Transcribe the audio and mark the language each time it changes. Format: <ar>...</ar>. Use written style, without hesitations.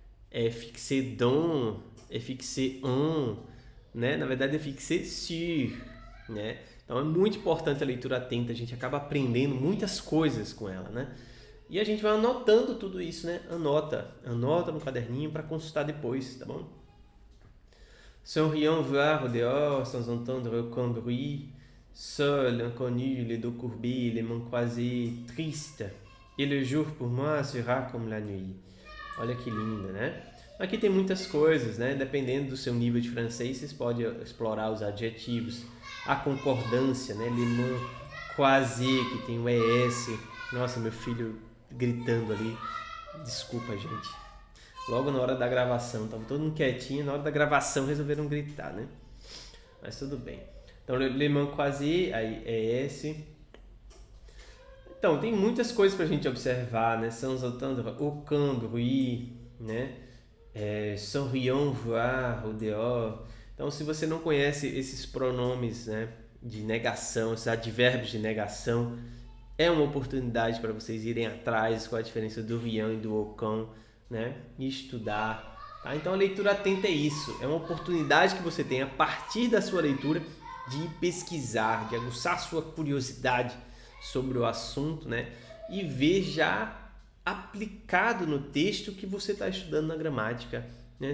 <pt>É</pt> <fr>fixé dans,</fr> <pt>é</pt> <fr>fixé en,</fr> <pt>né? Na verdade é</pt> <fr>fixé sur,</fr> <pt>né? Então é muito importante a leitura atenta, a gente acaba aprendendo muitas coisas com ela, né? E a gente vai anotando tudo isso, né? Anota no caderninho para consultar depois, tá bom?</pt> <fr>Sans rien voir au dehors, sans entendre aucun bruit, seul, inconnu, les dos courbés, les mains croisées, triste. Et le jour pour moi sera comme la nuit.</fr> <pt>Olha que linda, né? Aqui tem muitas coisas, né? Dependendo do seu nível de francês, vocês podem explorar os adjetivos. A concordância, né?</pt> <fr>Les mains croisées,</fr> <pt>que tem o ES. Nossa, meu filho gritando ali. Desculpa, gente. Logo na hora da gravação, tava todo mundo quietinho, na hora da gravação resolveram gritar, né? Mas tudo bem. Então,</pt> <fr>les mains croisées,</fr> <pt>aí ES. Então, tem muitas coisas pra gente observar, né?</pt> <fr>Sans entendre aucun bruit, né? Sans rien voir au dehors.</fr> <pt>Então, se você não conhece esses pronomes, né, de negação, esses advérbios de negação, é uma oportunidade para vocês irem atrás com a diferença do rien e do aucun, né, e estudar. Tá? Então, a leitura atenta é isso. É uma oportunidade que você tem a partir da sua leitura de pesquisar, de aguçar sua curiosidade sobre o assunto, né, e ver já aplicado no texto que você está estudando na gramática, né?</pt>